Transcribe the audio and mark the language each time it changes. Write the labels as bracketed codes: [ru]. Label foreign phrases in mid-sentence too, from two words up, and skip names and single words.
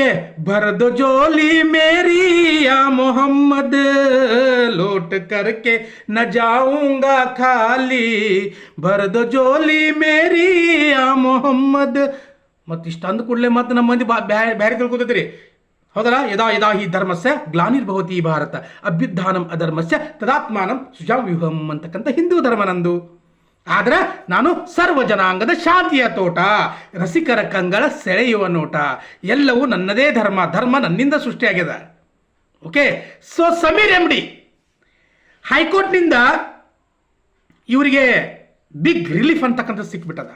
[ur] بھر دو جھولی میری یا محمد لوٹ کر نہ جاؤں گا خالی بھر دو جھولی میری یا محمد. [kn] ಮತ್ತು ಇಷ್ಟು ಅಂದ ಕೂಡಲೇ ಮತ್ತೆ ನಮ್ಮ ಮಂದಿ ಬ್ಯಾರೆ ತಿಳ್ಕೊತೈತ್ರಿ, ಹೌದಲ್ಲ? [sa] ಯದಾ ಯದಾ ಹಿ ಧರ್ಮಸ್ಯ ಗ್ಲಾನಿರ್ಭವತಿ ಭಾರತ ಅಭ್ಯುತ್ಥಾನಂ ಅಧರ್ಮಸ್ಯ ತದಾತ್ಮಾನಂ ಸುಜಾವ್ಯೂಹಂ [kn] ಅಂತಕ್ಕಂಥ ಹಿಂದೂ ಧರ್ಮ ನಂದು. ಆದ್ರೆ ನಾನು ಸರ್ವ ಜನಾಂಗದ ಶಾಂತಿಯ ತೋಟ, ರಸಿಕರ ಕಂಗಳ ಸೆಳೆಯುವ ನೋಟ, ಎಲ್ಲವೂ ನನ್ನದೇ ಧರ್ಮ, ಧರ್ಮ ನನ್ನಿಂದ ಸೃಷ್ಟಿಯಾಗಿದೆ. ಓಕೆ. ಸೊ ಸಮೀರ್ ಎಂಡಿ ಹೈಕೋರ್ಟ್ನಿಂದ ಇವರಿಗೆ [en] big relief [kn] ಅಂತಕ್ಕಂಥ ಸಿಕ್ಬಿಟ್ಟದ.